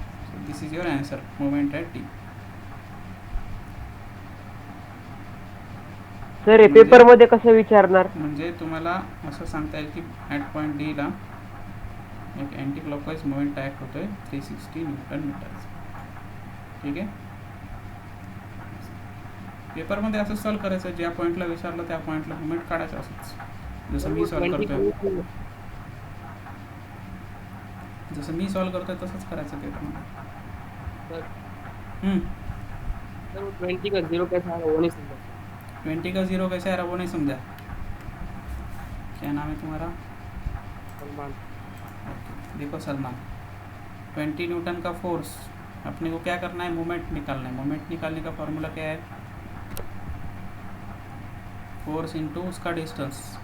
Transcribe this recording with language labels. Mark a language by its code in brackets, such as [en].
[en] So this is your answer, moment at D. [mr] Sir हे paper मध्ये कसं विचारणार? म्हणजे तुम्हाला असं सांगता येईल की ॲट पॉईंट डीला एक अँटी क्लॉकवाईज मोमेंट ॲक्ट होतोय 360 न्यूटन मीटर्स. ठीक आहे, पेपरमध्ये असं सॉल्व करायचं, ज्या पॉईंटला विचारलं त्या पॉईंटला मोमेंट काढायचं असंच, जसं मी सॉल्व करतोय तसंच करायचं पेपरमध्ये. [hi] 20 का 0 कैसा है वो नहीं समझा. 20 का 0 कैसे आ रहा वो नहीं समझा. क्या नाम है तुम्हारा? सलमान. देखो सलमान, 20 न्यूटन का फोर्स, अपने को क्या करना है, मोमेंट निकालना है. मोमेंट निकालने का फॉर्मूला क्या है, फोर्स इंटू उसका डिस्टेंस.